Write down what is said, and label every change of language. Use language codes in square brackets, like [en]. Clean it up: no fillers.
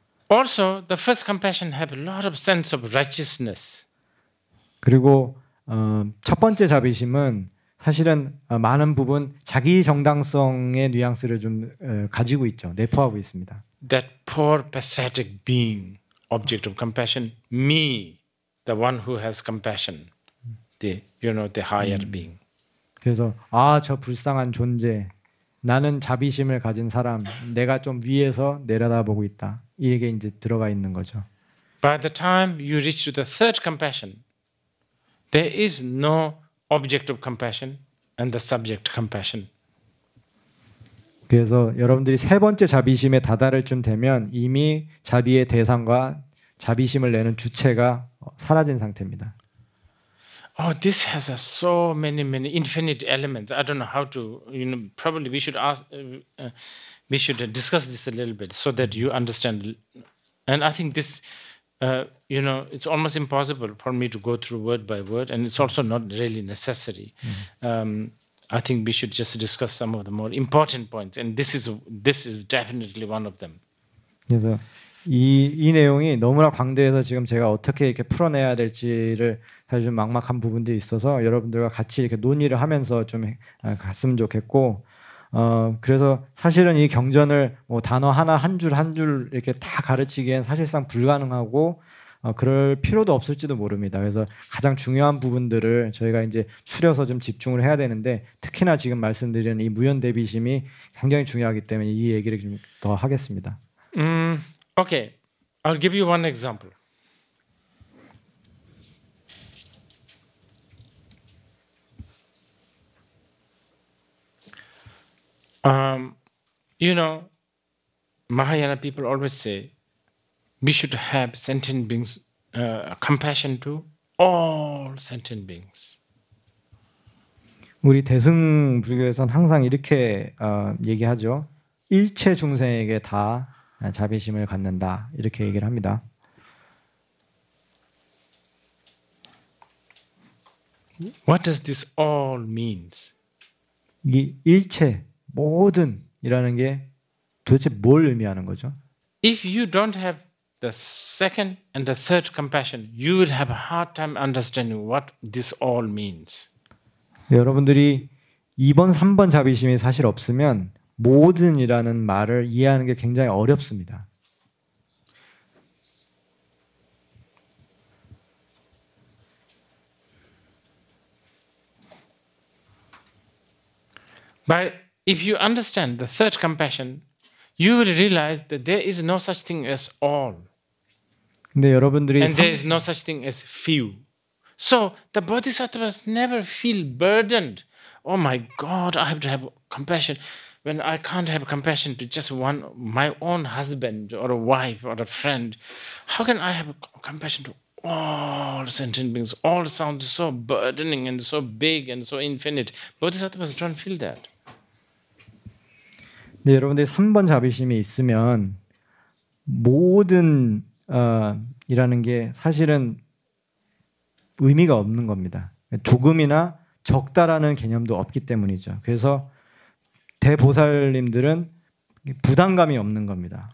[en] Also, the first compassion have a lot of sense of righteousness. [ko] 그리고 첫 번째 자비심은 사실은 많은 부분 자기 정당성의 뉘앙스를 좀 가지고 있죠. 내포하고 있습니다. [en] That poor pathetic being, object of compassion, me, the one who has compassion, the higher being. [ko] 그래서 저 불쌍한 존재, 나는 자비심을 가진 사람, 내가 좀 위에서 내려다보고 있다. 이게 이제 들어가 있는 거죠. [en] By the time you reach to the third compassion, there is no object of compassion and the subject compassion. [ko] 그래서 여러분들이 세 번째 자비심에 다다를 쯤 되면 이미 자비의 대상과 자비심을 내는 주체가 사라진 상태입니다. [en] Oh, this has so many infinite elements. I don't know how to. Probably we should ask. We should discuss this a little bit so that you understand. And I think this, it's almost impossible for me to go through word by word, and it's also not really necessary. I think we should just discuss some of the more important points, and this is definitely one of them. [ko] 그래서 이 내용이 너무나 광대해서 지금 제가 어떻게 이렇게 풀어내야 될지를 사실 좀 막막한 부분들이 있어서 여러분들과 같이 이렇게 논의를 하면서 좀 갔으면 좋겠고, 그래서 사실은 이 경전을 뭐 단어 하나 한 줄 한 줄 이렇게 다 가르치기엔 사실상 불가능하고 그럴 필요도 없을지도 모릅니다. 그래서 가장 중요한 부분들을 저희가 이제 추려서 좀 집중을 해야 되는데, 특히나 지금 말씀드리는 이 무연대비심이 굉장히 중요하기 때문에 이 얘기를 좀 더 하겠습니다. [en] Okay, I'll give you one example. Mahayana people always say we should have sentient beings, compassion to all sentient beings. [ko] 우리 대승불교에서는 항상 이렇게 얘기하죠. 일체 중생에게 다 자비심을 갖는다, 이렇게 얘기를 합니다. [en] What does this all means? [ko] 이 일체, 모든이라는 게 도대체 뭘 의미하는 거죠? [en] If you don't have the second and the third compassion, you will have a hard time understanding what this all means. [ko] 여러분들이 2번, 3번 자비심이 사실 없으면 모든이라는 말을 이해하는 게 굉장히 어렵습니다. [en] But if you understand the third compassion, you will realize that there is no such thing as all. [ko] 근데 여러분들이 [en] And there is no such thing as few. So the bodhisattvas never feel burdened. Oh my God, I have to have compassion. When I can't have compassion to just my own husband or a wife or a friend, how can I have compassion to all sentient beings? All sounds so burdening and so big and so infinite. Bodhisattvas don't feel that. [ko] 네, 여러분들이 3번 자비심이 있으면 모든 이라는 게 사실은 의미가 없는 겁니다. 조금이나 적다라는 개념도 없기 때문이죠. 그래서 대보살님들은 부담감이 없는 겁니다.